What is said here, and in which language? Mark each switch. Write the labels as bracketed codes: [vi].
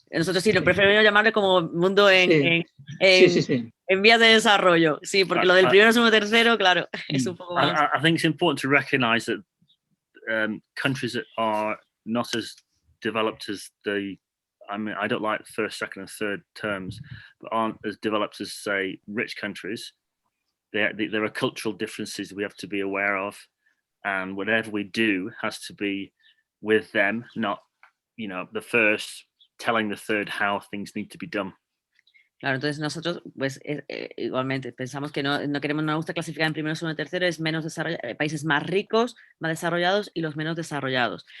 [es] Nosotros sí, lo preferimos llamarle como mundo en vías de desarrollo. Sí, porque lo del primero, segundo, tercero, claro, es un poco más. [en] I think it's important to recognize that countries that are not as developed as I don't like the first, second, and third terms, but aren't as developed as, say, rich countries. There are cultural differences we have to be aware of, and whatever we do has to be with them, not, the first telling the third how things need to be done. [es] Claro, entonces nosotros, pues igualmente, pensamos que no nos gusta clasificar en primero, segundo y tercero, es menos países más ricos, más desarrollados y los menos desarrollados.